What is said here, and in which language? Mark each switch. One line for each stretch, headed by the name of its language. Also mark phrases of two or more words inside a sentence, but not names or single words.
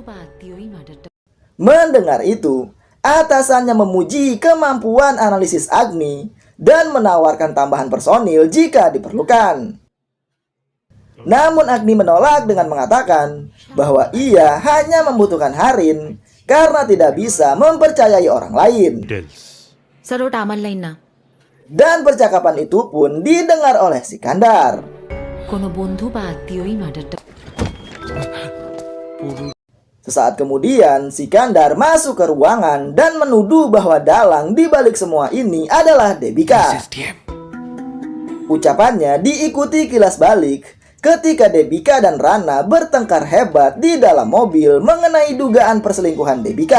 Indonesian: Mendengar itu, atasannya memuji kemampuan analisis Agni dan menawarkan tambahan personil jika diperlukan. Namun Agni menolak dengan mengatakan bahwa ia hanya membutuhkan Harin karena tidak bisa mempercayai orang lain.
Bangla: স্যার ওটা আমার লাইন না,
Indonesian: Dan percakapan itu pun didengar oleh Sikandar.
Bangla: কোনো বন্ধু বা আত্মীয়ই মার্ডারটা
Indonesian: Sesaat kemudian Sikandar masuk ke ruangan dan menuduh bahwa dalang di balik semua ini adalah Debika. Ucapannya diikuti kilas balik ketika Debika dan Rana bertengkar hebat di dalam mobil mengenai dugaan perselingkuhan Debika.